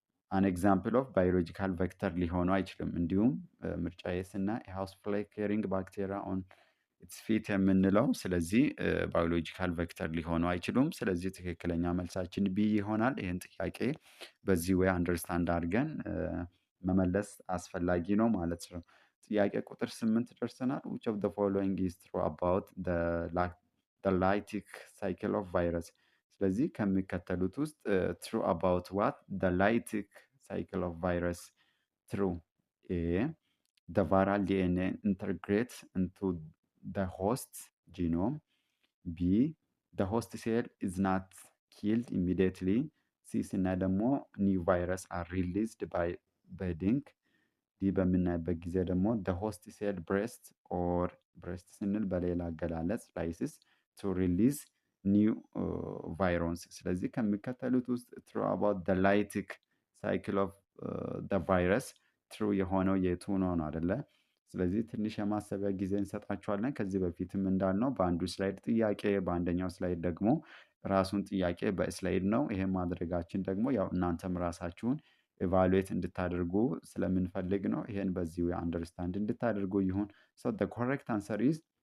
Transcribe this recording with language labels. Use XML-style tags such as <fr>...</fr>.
<en>an example of biological vector</en> <am>ሊሆኑ አይችልም። እንዲሁም ምርጫዬ ስና</am> <en>house fly carrying bacteria on its feet</en> <am>የምንለው ስለዚህ ባዮሎጂካል ቬክተር ሊሆኑ አይችሉም። ስለዚህ ትክክለኛ መልሳችን ቢ ይሆናል። ይህን ጥያቄ በዚህ ወይ አንደርስታንድ አድርገን መመለስ አስፈላጊ ነው ማለት ነው። ጥያቄ ቁጥር 8 ደርሰናል።</am> <en>which of the following is true about the lytic cycle of virus?</en> <am>ስለዚህ ከሚከተሉት ውስጥ</am> <en>true about what the lytic cycle of virus? true a the viral DNA integrates into the host genome. B the host cell is not killed immediately. C</en> <am>ስናይ ደግሞ</am> <en>new virus are released by bedding.</en> <am>ዲ በምናይበት ጊዜ ደግሞ</am> <en>the host cell breast or breast</en> <am>ስንል በሌላ አገላለጽ</am> <en>lysis to release new virons።</en> <am>ስለዚህ ከሚከተሉት ውስጥ</am> <en>true about the lytic cycle of the virus true</en> <am>የሆነው የቱ ነው አይደለ? ስለዚህ ትንሽ የማሰቢያ ጊዜ እንሰጣችኋለን። ከዚህ በፊትም እንዳልነው በአንዱ ስላይድ ጥያቄ በአንደኛው ስላይድ ደግሞ ራሱን ጥያቄ በስላይድ ነው። ይሄን ማድረጋችን ደግሞ ያው እናንተም ራሳችሁን ኤቫሉዌት እንድታደርጉ ስለምንፈልግ ነው። ይሄን በዚህ ወይ አንደርስታንድ እንድታደርጉ ይሁን። ሶ</am> <en>the correct answer is</en>